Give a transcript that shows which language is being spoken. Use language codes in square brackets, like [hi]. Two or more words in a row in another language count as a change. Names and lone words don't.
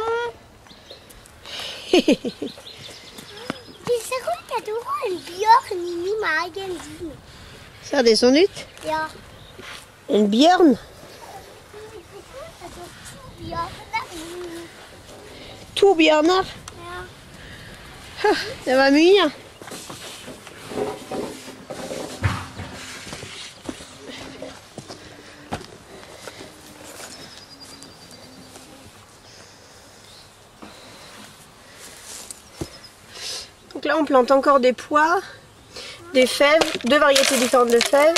[no] Det ser ut at du har en bjørn inni magen din. Ser det sånn ut? Ja. En bjørn? To bjørner? Ja. Det var mye. [fr] Donc là on plante encore des pois, des fèves, deux variétés différentes de fèves.